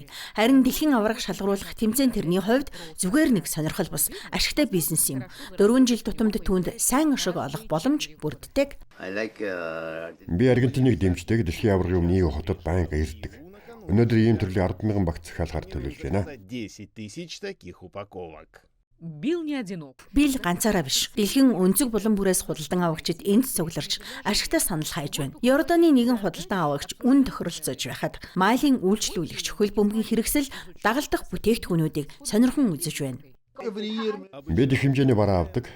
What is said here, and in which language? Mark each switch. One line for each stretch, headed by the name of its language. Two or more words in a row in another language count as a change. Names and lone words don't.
Mongolian: Харин дэлхийн аварга шалгаруулах тэмцээн тэрний хувьд зүгээр нэг сонирхол бус ашигтай бизнес юм. 4 жил тутамд түүнд сайн ашиг олох боломж бүрддэг. Би Аргентиныг дэмждэг дэлхийн аваргын өмнө EU хотод байнга ирдэг. Өнөөдөр ийм төрлийн 10,000 багц захиалгаар төлөвлөж байна.
Russian: 10 тысяч таких упаковок.
Mongolian: Билл ганцаараа биш. Дэлхийн өнцөг булан бүрээс худалдан авагчид энд цугларч ашигтай санал хайж байна. Йорданы нэгэн худалдан авагч үн тохиролцож байхад Малийн үйлчлүүлэгч хөл бөмбөгийн хэрэгсэл дагалдах бүтээгдэхүүнүүдийг сонирхон үзэж байна. Бид их хэмжээний бараа авдаг.